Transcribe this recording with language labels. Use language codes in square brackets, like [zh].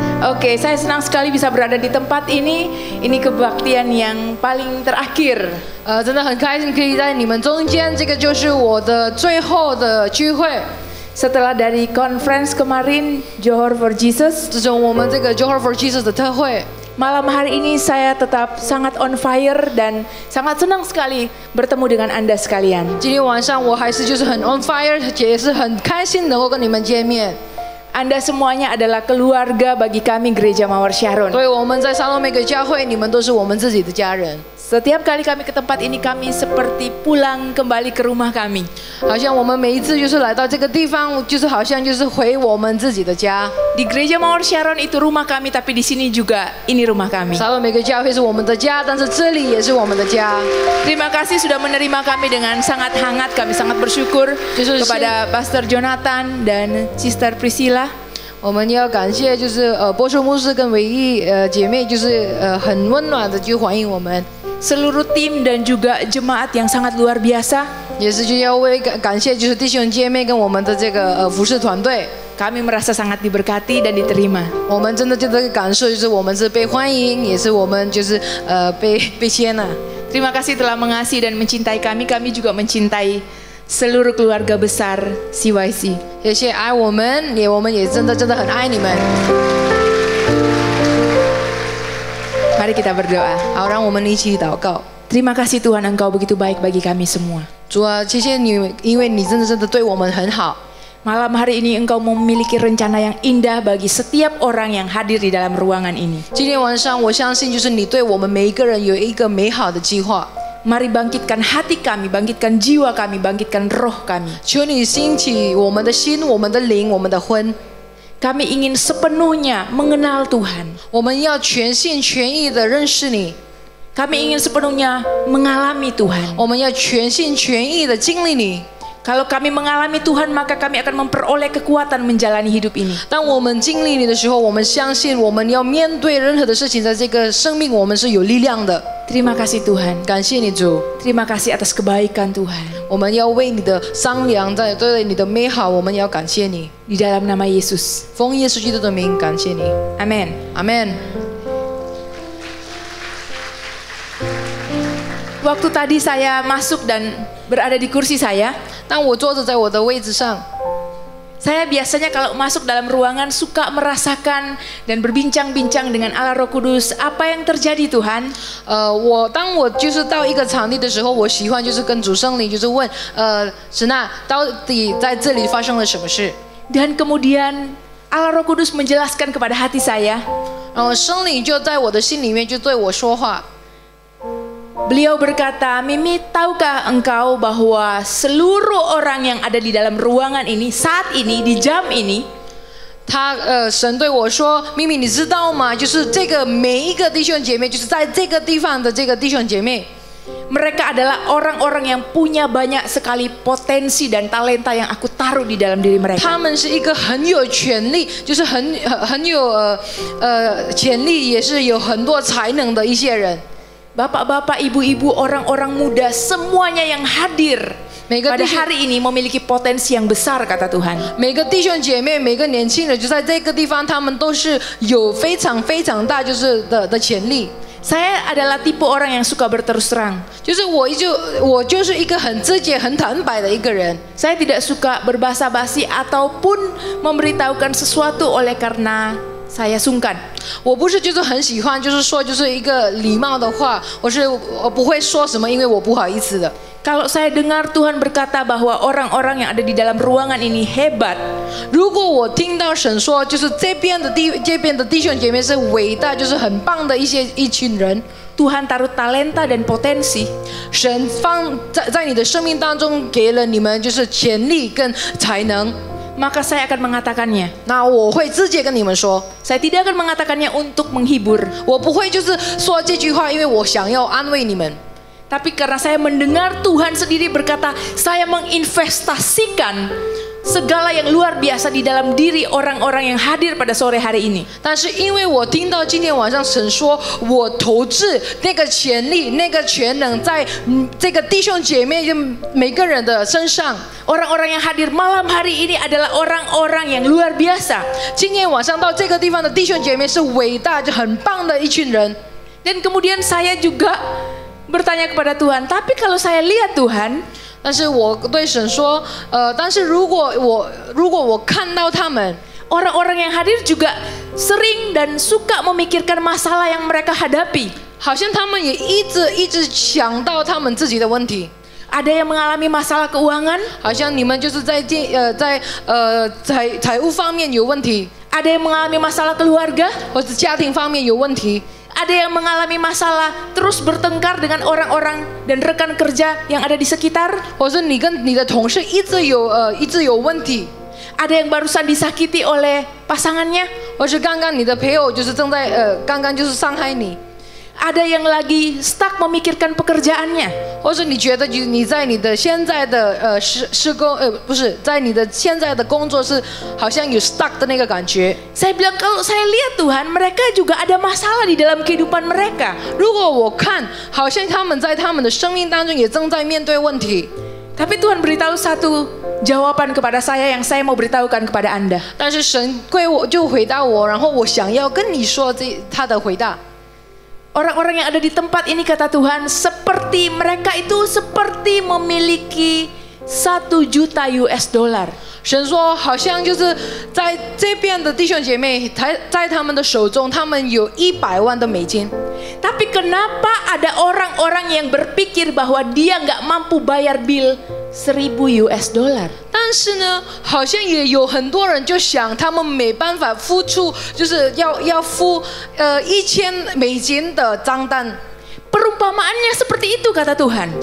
[id] Oke, saya senang sekali bisa berada di tempat ini. Ini kebaktian yang paling terakhir. [zh] 真的很开心可以在你们中间，这个就是我的最后的聚会。 [id] Setelah dari conference kemarin Johor for Jesus, [zh] 自从我们这个 Johor for Jesus 的特会， [id] malam hari ini saya tetap sangat [en] on fire [id] dan sangat senang sekali bertemu dengan Anda sekalian. [zh] 今天晚上我还是就是很 [en] on fire， [zh] 也是很开心能够跟你们见面。 [id] Anda semuanya adalah keluarga bagi kami Gereja Mawar Sharon. [zh] 所以我们在沙洛每个教会，你们都是我们自己的家人。 [id] Setiap kali kami ke tempat ini, kami seperti pulang kembali ke rumah kami. [zh] 好像我们每一次就是来到这个地方，就是好像就是回我们自己的家。 [id] Di Gereja Mawar Sharon itu rumah kami, tapi di sini juga ini rumah kami. [zh] 沙洛每个教会是我们的家，但是这里也是我们的家。 [id] Terima kasih sudah menerima kami dengan sangat hangat. Kami sangat bersyukur kepada Pastor Jonathan dan Sister Priscilla. [zh] 我们要感谢就是波叔牧师跟唯一姐妹，就是很温暖的就欢迎我们。 [id] Seluruh tim dan juga jemaat yang sangat luar biasa. [zh] 也是就要为感谢就是弟兄姐妹跟我们的这个服侍团队。 [id] Kami merasa sangat diberkati dan diterima. [zh] 我们真的就这个感受就是我们是被欢迎，也是我们就是被接纳。 [id] Terima kasih telah mengasihi dan mencintai kami. Kami juga mencintai seluruh keluarga besar CYC. [zh] 谢谢爱我们也真的很爱你们。 [id] Mari kita berdoa. [zh] 好，让我们一起祷告。 [id] Terima kasih Tuhan, Engkau begitu baik bagi kami semua. [zh] 主啊，谢谢你，因为你真的对我们很好。 [id] Malam hari ini Engkau memiliki rencana yang indah bagi setiap orang yang hadir di dalam ruangan ini. [zh] 今天晚上，我相信就是你对我们每一个人有一个美好的计划。 [id] Mari bangkitkan hati kami, bangkitkan jiwa kami, bangkitkan roh kami. [zh] 求你兴起我们的心、我们的灵、我们的魂。 [id] Kami ingin sepenuhnya mengenal Tuhan. [zh] 我们要全心全意的认识你， [id] Kami ingin sepenuhnya mengalami Tuhan. [zh] 我们要全心全意的经历你。 [id] Kalau kami mengalami Tuhan, maka kami akan memperoleh kekuatan menjalani hidup ini. [zh] 当我们经历你的时候，我们相信我们要面对任何的事情，在这个生命我们是有力量的。 [id] Terima kasih Tuhan. [zh] 感谢你主， [id] Terima kasih atas kebaikan Tuhan. [zh] 我们要为你的善良，对你的美好，我们要感谢你。 [id] Di dalam nama Yesus. [zh] 奉耶稣基督的名感谢你， [id] Amin. [zh] 阿门。 [id] Waktu tadi saya masuk dan berada di kursi saya, [zh] 当我坐着在我的位置上， [id] saya biasanya kalau masuk dalam ruangan suka merasakan dan berbincang-bincang dengan Allah Roh Kudus. Apa yang terjadi Tuhan? [zh] 当我就是到一个场地的时候，我喜欢就是跟主圣灵就是问，神啊，到底在这里发生了什么事？ [id] Dan kemudian Allah Roh Kudus menjelaskan kepada hati saya. [zh] 然后圣灵就在我的心里面就对我说话。 [id] Beliau berkata, Mimi, tahukah engkau bahwa seluruh orang yang ada di dalam ruangan ini saat ini di jam ini, [zh] 神对我说：“咪咪，你知道吗？就是这个每一个弟兄姐妹，就是在这个地方的这个弟兄姐妹， [id] mereka adalah orang-orang yang punya banyak sekali potensi dan talenta yang aku taruh di dalam diri mereka. [zh] 他们是一个很有潜力，就是很有潜力，也是有很多才能的一些人。” [id] Bapak-bapak, ibu-ibu, orang-orang muda, semuanya yang hadir pada hari ini memiliki potensi yang besar, kata Tuhan. [zh] 每个弟兄姐妹，每个年轻人，就在这个地方，他们都是有非常非常大就是的潜力。 [id] Saya adalah tipe orang yang suka berterus terang. [zh] 就是我就是一个很直接、很坦白的一个人。 [id] Saya tidak suka berbasa-basi ataupun memberitahukan sesuatu oleh karena saya sungkan. [zh] 我不是就是很喜欢，就是说就是一个礼貌的话，我不会说什么，因为我不好意思的。 [id] Kalau saya dengar Tuhan berkata bahwa orang-orang yang ada di dalam ruangan ini hebat, [zh] 如果我听到神说，就是这边的弟兄姐妹是伟大，就是很棒的一群人， [id] Tuhan taruh talenta dan potensi. [zh] 神放在你的生命当中给了你们就是潜力跟才能。 [id] Maka saya akan mengatakannya. [zh] 那我会直接跟你们说， [id] Saya tidak akan mengatakannya untuk menghibur. [zh] 我不会就是说这句话，因为我想要安慰你们。 [id] Tapi karena saya mendengar Tuhan sendiri berkata, saya menginvestasikan segala yang luar biasa di dalam diri orang-orang yang hadir pada sore hari ini. [zh] 但是因为我听到今天晚上神说，我投掷那个潜力、那个全能在这个弟兄姐妹每个人的身上。 [id] Orang-orang yang hadir malam hari ini adalah orang-orang yang luar biasa. [zh] 今天晚上到这个地方的弟兄姐妹是伟大、就很棒的一群人。 [id] Dan kemudian saya juga bertanya kepada Tuhan, tapi kalau saya lihat Tuhan, [zh] 但是我对神说，但是如果我看到他们， [id] orang-orang yang hadir juga sering dan suka memikirkan masalah yang mereka hadapi. [zh] 好像他们也一直想到他们自己的问题。 [id] Ada yang mengalami masalah keuangan, [zh] 好像你们就是在财务方面有问题， [id] ada yang mengalami masalah keluarga, [zh] 或者家庭方面有问题， [id] ada yang mengalami masalah terus bertengkar dengan orang-orang dan rekan kerja yang ada di sekitar, [zh] 或者你跟你的同事一直有问题， [id] ada yang barusan disakiti oleh pasangannya, [zh] 或是刚刚你的配偶就是正在刚刚就是伤害你。 [id] ada yang lagi stuck memikirkan pekerjaannya, [zh] 或者你觉得你在你的现在的施工不是在你的现在的工作是好像有 stuck 的那个感觉。 [id] Saya bilang kalau saya lihat Tuhan, mereka juga ada masalah di dalam kehidupan mereka. [zh] 如果我看，好像他们在他们的生命当中也正在面对问题。 [id] Tapi Tuhan beritahu satu jawaban kepada saya yang saya mau beritahukan kepada Anda. [zh] 但是神就回答我，然后我想要跟你说他的回答。 [id] Orang-orang yang ada di tempat ini kata Tuhan, seperti mereka itu seperti memiliki 1 juta US dollar. [zh] 神说，好像就是在这边的弟兄姐妹，在他们的手中，他们有100万的美金。 [id] Tapi kenapa ada orang-orang yang berpikir bahwa dia nggak mampu bayar bill 1000 US dollar? [zh] 但是呢，好像也有很多人就想，他们没办法付出，就是要付1000美金的账单。 [id] Perumpamaannya seperti itu kata Tuhan.